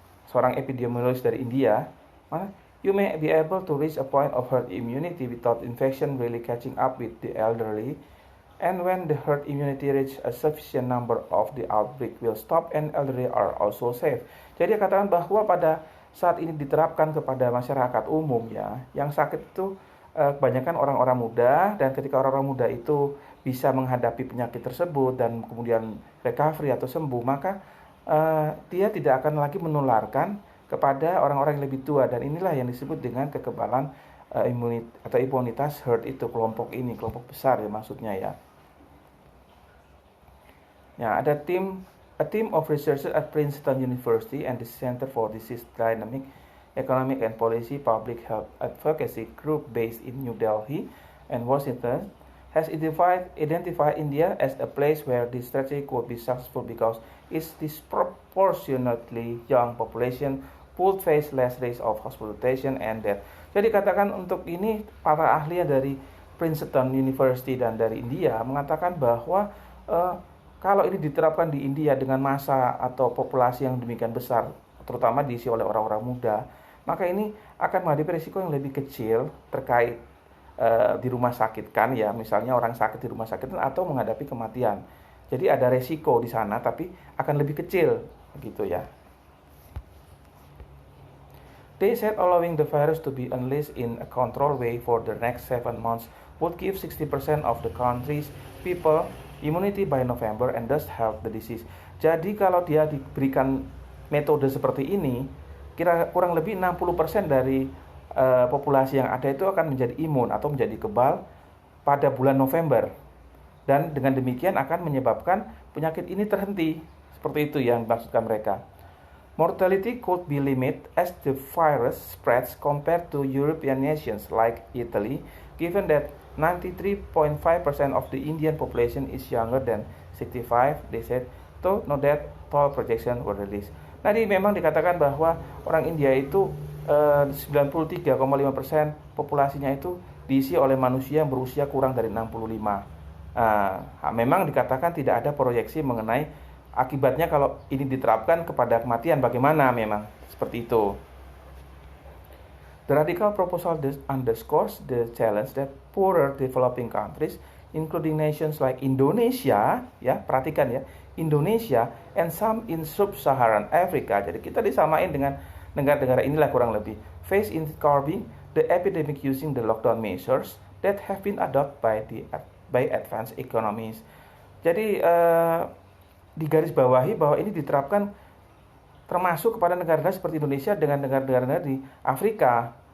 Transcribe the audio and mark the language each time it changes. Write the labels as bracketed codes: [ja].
[id] Seorang epidemiologis dari India, [en] you may be able to reach a point of herd immunity without infection really catching up with the elderly, and when the herd immunity reach a sufficient number of the outbreak will stop and elderly are also safe. [id] Jadi katakan bahwa pada saat ini diterapkan kepada masyarakat umum ya, yang sakit itu kebanyakan orang-orang muda, dan ketika orang-orang muda itu bisa menghadapi penyakit tersebut dan kemudian recovery atau sembuh, maka dia tidak akan lagi menularkan kepada orang-orang yang lebih tua, dan inilah yang disebut dengan kekebalan imunitas herd itu, kelompok ini, kelompok besar ya maksudnya ya. Ya, ada [en] a team of researchers at Princeton University and the Center for Disease Dynamic Economic and Policy Public Health Advocacy Group based in New Delhi and Washington has identified India as a place where this strategy could be successful because its disproportionately young population would face less risk of hospitalization and death. [id] Jadi katakan untuk ini para ahli dari Princeton University dan dari India mengatakan bahwa kalau ini diterapkan di India dengan massa atau populasi yang demikian besar, terutama diisi oleh orang-orang muda, maka ini akan menghadapi risiko yang lebih kecil terkait di rumah sakit kan ya, misalnya orang sakit di rumah sakit atau menghadapi kematian. Jadi ada resiko di sana tapi akan lebih kecil gitu ya. [en] They said allowing the virus to be unleashed in a controlled way for the next 7 months would give 60% of the country's people immunity by November and thus help the disease. [id] Jadi kalau dia diberikan metode seperti ini, kurang lebih 60% dari populasi yang ada itu akan menjadi imun atau menjadi kebal pada bulan November, dan dengan demikian akan menyebabkan penyakit ini terhenti. Seperti itu yang dimaksudkan mereka. [en] Mortality could be limited as the virus spreads compared to European nations like Italy, given that 93.5% of the Indian population is younger than 65, they said, to know that toll projection were released. [id] Nah, ini memang dikatakan bahwa orang India itu 93,5% populasinya itu diisi oleh manusia yang berusia kurang dari 65. Memang dikatakan tidak ada proyeksi mengenai akibatnya kalau ini diterapkan kepada kematian bagaimana, memang seperti itu. [en] The radical proposal underscores the challenge that poorer developing countries, including nations like Indonesia, [id] ya perhatikan ya, [en] Indonesia and some in sub-Saharan Africa. [id] Jadi kita disamain dengan negara-negara inilah kurang lebih. [en] Face in curbing the epidemic using the lockdown measures that have been adopted by advanced economies. [id] Jadi digarisbawahi bahwa ini diterapkan termasuk kepada negara-negara seperti Indonesia dengan negara-negara di Afrika.